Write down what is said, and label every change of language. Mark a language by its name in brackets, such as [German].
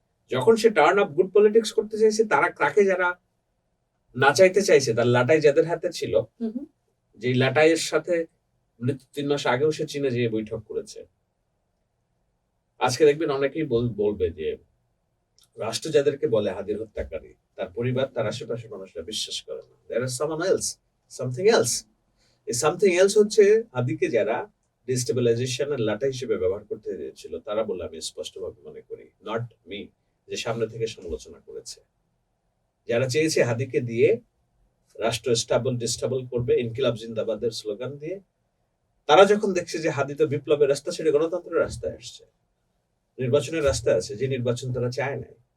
[Bangla] যখন সে turn off good politics করতে চাইছে, তাকে যারা নাচাইতে চাইছে, তার লাটাই যাদের হাতে ছিল, যে লাটাইয়ের সাথে মৃত্যু 3 মাস আগেও সে চীনে যেয়ে বৈঠক করেছে। আজকে দেখবেন অনেকেই বলবে যে রাষ্ট্র যাদেরকে বলে হাদির হত্যাকারী, তার পরিবার, তার আশেপাশের মানুষরা বিশ্বাস করে না। [English] There is someone else, something else. [Bangla] এই [English] something else [Bangla] হচ্ছে হাদিকে যারা ডিস্টেবিলাইজেশনের লাটা হিসেবে ব্যবহার করতে চেয়েছিল, তারা বলে আমি স্পষ্টভাবে মনে করি, নট মি, যে সামনে থেকে সমালোচনা করেছে। যারা চেয়েছে হাদিকে দিয়ে রাষ্ট্র ডিস্টেবল করবে ইনকিলাব জিন্দাবাদের স্লোগান দিয়ে, তারা যখন দেখছে যে হাদি তো বিপ্লবের রাস্তা ছেড়ে গণতন্ত্রের রাস্তায় আসছে, নির্বাচনের রাস্তায় আছে, যে নির্বাচন তারা চায় নাই।